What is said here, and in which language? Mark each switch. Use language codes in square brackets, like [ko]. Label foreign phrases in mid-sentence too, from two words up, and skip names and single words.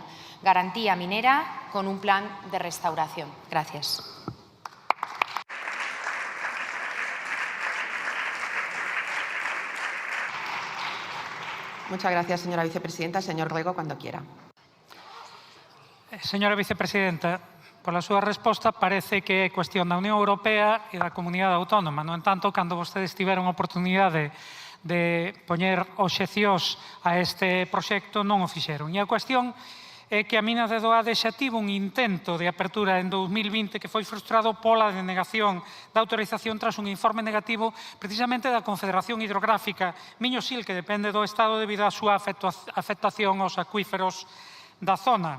[es] Garantía minera con un plan de restauración. Gracias. Muchas gracias, señora vicepresidenta. Señor Rego, cuando quiera. Señora vicepresidenta, [gl] pola súa resposta parece que é cuestión da Unión Europea e da Comunidade Autónoma. No entanto, cando vostedes tiveron a oportunidade de poñer obxeccións a este proxecto, non o fixeron. E a cuestión é que a mina de Doade xa tivo un intento de apertura en 2020 que foi frustrado pola denegación da autorización tras un informe negativo precisamente da Confederación Hidrográfica Miño-Sil, que depende do Estado debido á súa afectación aos acuíferos da zona.